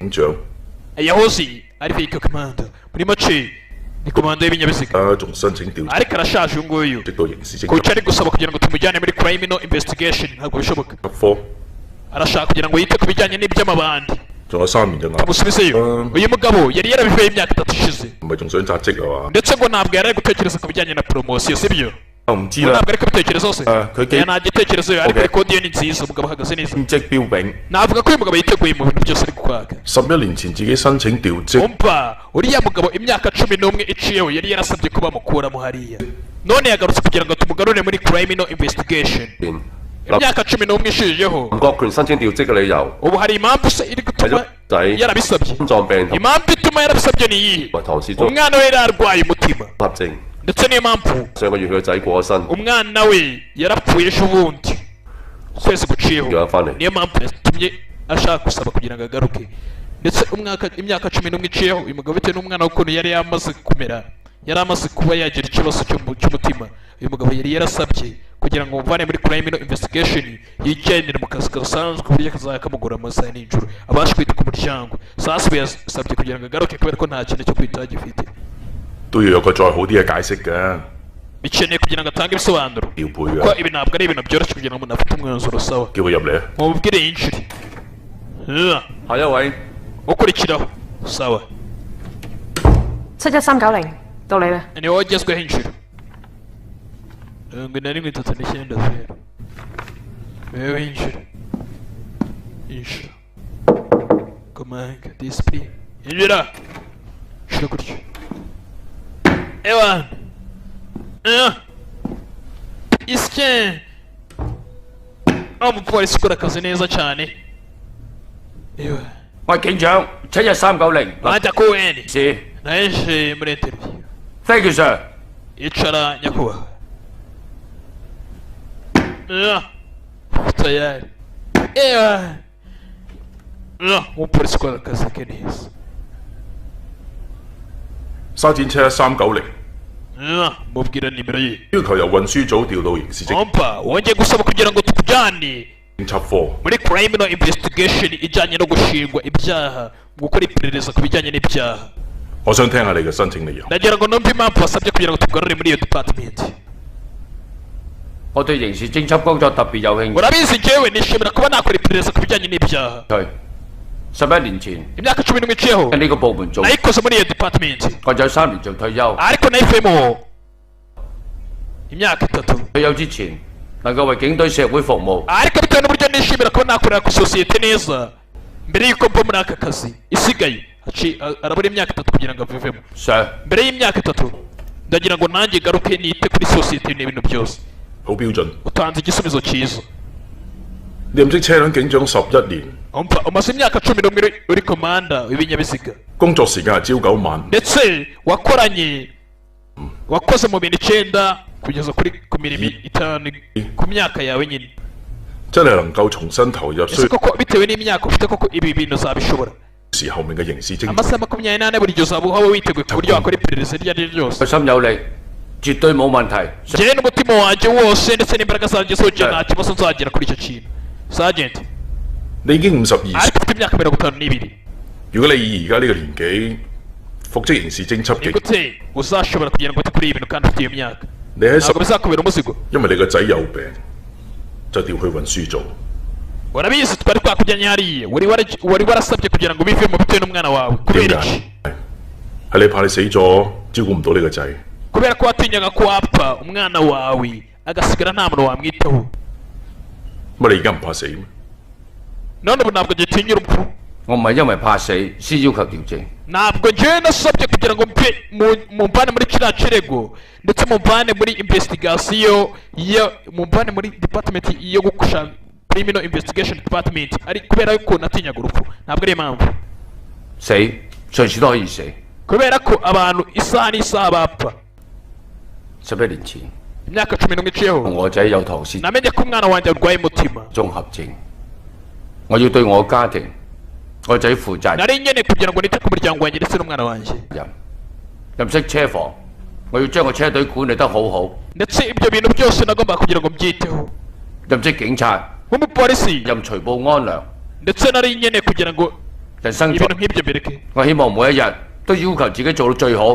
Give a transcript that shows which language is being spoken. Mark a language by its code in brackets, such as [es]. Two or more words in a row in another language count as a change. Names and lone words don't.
[yue] 警長， [rw] yahoze ari fike komanda muri make ni komanda y'ibinyabiziga [yue] 而家仲申請調查， [rw] ariko arashaje uyu nguyu [yue] 直到刑事偵 [rw] kuko ari gusaba kugira ngo tumujyane muri [en] criminal investigation [rw] ntabwo bishoboka [yue] 科， [rw] arashaka kugira ngo yite ku bijyanye n'iby'amabandi [yue] 仲有3年就啱， [rw] amusubizeyo uyu mugabo yari yarabivuye imyaka 3 ishize [yue] 唔係仲想扎職啊嘛？ [rw] ndetse ngo ntabwo yari ari gutekereza ku bijyanye na poromosiyo sibyo [yue] 我唔知 [rw] ngo [yue] 啦 [rw] ntabwo ari kubitekerezaho se [yue] 佢幾 [rw] nta gitekerezo ariko Okay. kode ye ni nziza umugabo ahagaze neza [yue] 兼職標炳， [rw] navuga ko uyu mugabo yiteguye mu bintu byose ari kwaka [yue] 11 年前自己申請調職， [rw] umva uriya mugabo imyaka 11 iciyeho yari yarasabye ko bamukuramo hariya none yagarutse kugira ngo tumugarure muri [en] criminal investigation [yue] 權。 [rw] imyaka 11 ishijeho [yue] 林國權申請調職嘅理由 [rw] ubu hari impamvu se iri [yue] 係 [rw] gutuma [yue] 咗仔 [rw] yarabisabye [yue] 心臟病同 [rw] impamvu ituma yarabisabye ni iyihe [yue] 埋唐氏綜 [rw] umwana we yari arwaye umutima [yue] 合症， [rw] ndetse niyo mpamvu [yue] 上個月佢個仔過咗身， [rw] umwana we yarapfuye ejo bundi ukwezi guciyeho [yue] 又翻嚟。 [rw] niyo mpamvu yatumye ashaka gusaba kugira ngo agaruke ndetse imyaka 11 iciyeho uyu mugabo bitewe n'umwana w'ukuntu yari yamaze kumera yari amaze kuba yagira ikibazo cy'umutima uyu mugabo yari yarasabye kugira ngo muvane muri [en] criminal investigation [rw] yigendere mu kazi gasanzwe ku buryo kazajya kamugura amasaha n'ijoro abasha kwita ku muryango sasa yasabye kugira ngo agaruke kubera ko nta kintu cyo kwitaho gifite [yue] 都要有個再好啲嘅解釋嘅， [rw] bikeneye kugira ngo atange ibisobanuro [yue] 調配 [rw] kuko [yue] 嘅， [rw] ibi ntabwo ari ibintu byoroshye kugira ngo umuntu afite umwanzuro sawa [yue] 叫佢入嚟啊！ [rw] mubwire yinjire [yue] 下一位 [rw] ukurikiraho sawa [yue] 71390 到你啦。 [rw] ni wowe ugezweho injira 7139 wewe injira injira komanga disipurine injira injira gutyo ewan isike umupolisi ukora akazi neza cyane ewa [yue] 喂，警長71390 [rw] bajya kuweni [yue] 是 [rw] naje muri interview [en] ，thank you sir。 [rw] icara nyakubahwa tayari umupolisi ukora akazi ke neza [yue] 沙展車1390， [rw] mubwira nimero ye [yue] 要求由運輸組調到刑事偵 [rw] ompa wongeye gusaba kugira ngo tukujyane [yue] 緝科， [rw] muri [en] criminal investigation [rw] ijyanye no gushingwa ibyaha gukora iperereza ku bijyanye n'ibyaha [yue] 我想聽下你嘅申請理由。 [rw] ndagira ngo numve impamvu wasabye kugira ngo tugarure muri iyo department [yue] 我對刑事偵緝工作特別有興趣。 [rw] urabizi njyewe nishimira kuba nakora iperereza ku bijyanye n'ibyaha [yue] 11 年前 [rw] imyaka 11 iciyeho [yue] 喺呢個部門做， [rw] nayikoze muri iyo department [yue] 我有3年就退休。 [rw] ariko nayivuyemo imyaka 3 [yue] 退休之前能夠為警隊社會服務， [rw] ariko bitewe n'uburyo nishimira kuba nakorera ku sosiyete neza mbere y'uko mva muri aka kazi isigaye arabura imyaka 3 kugira ngo avivemo mbere y'imyaka 3 ndagira ngo nanjye garuke nite kuri sosiyete n'ibintu byose [yue] 好標準。 [rw] utanze igisubizo cyiza [yue] 你唔識車輛警長11年， [rw] umaze imyaka 11 uri komanda w'ibinyabiziga [yue] 工作時間係朝9晚， [rw] ndetse wakoze mu bintu 9 kugeza ku mirimo 5 ku myaka yawe nyine [yue] 真係能夠重新投入 [rw] ese koko bitewe n'imyaka ufite koko ibi bintu uzabishobora [yue] 時後面嘅刑事偵 [rw] amasaha 28 buri gihe uzaba uhaba witeguye ku buryo wakora iperereza iryo ari ryo ryose [yue] 有心有力，絕對冇問題。 [rw] njyewe n'umutima wanjye wose ndetse n'imbaraga zanjye zose nta kibazo nzagera kuri icyo kintu Sergeant [yue] 你已經52歲， [rw] ariko ufite imyaka 52 [yue] 如果你以而家呢個年紀復職刑事偵緝警， [rw] gute uzashobora kugira ngo ute kuri ibi bintu kandi ufite iyo myaka [yue] 你喺 [rw] ntabwo bizakubera umuzigo [yue] 因為你個仔有病，就調去運輸組。 [rw] urabizi twari twakujyanye hariya wari warasabye kugira ngo bivemo bitewe n'umwana wawe kubera iki [yue] 係你怕你死咗照顧唔到你個仔， [rw] kubera ko watinyaga ko wapfa umwana wawe agasigara nta muntu wamwitaho [yue] 乜你而家唔怕死咩？ [rw] none ubu ntabwo gitinya urupfu [yue] 我唔係因為怕死先要求調整， [rw] ntabwo njyewe nasabye kugira ngo mumbane muri kiriya kirego ndetse mumbane muri investigation mumbane muri department yo gukusha [en] criminal investigation department [rw] ari kubera yuko natinyaga urupfu ntabwo ari impamvu [yue] 死隨時都可以死。 [rw] kubera ko abantu isaha n'isaha bapfa [yue] 11 年前， [rw] imyaka 11 iciyeho [yue] 同我仔有唐氏 [rw] namenye ko umwana wanjye arwaye umutima [yue] 綜合症，我要對我家庭、我仔負責 [rw] nari nkeneye kugira ngo nite ku muryango wanjye ndetse n'umwana wanjye [yue] 任。任職車房，我要將個車隊管理得好好。 [rw] ndetse ibyo bintu byose nagomba kugira ngo mbyiteho [yue] 任職警察， [rw] nk'umupolisi [yue] 任除暴安良， [rw] ndetse nari nkeneye kugira ngo [yue] 人生 [rw] ibintu nk'ibyo mbireke [yue] 我希望每一日都要求自己做到最好。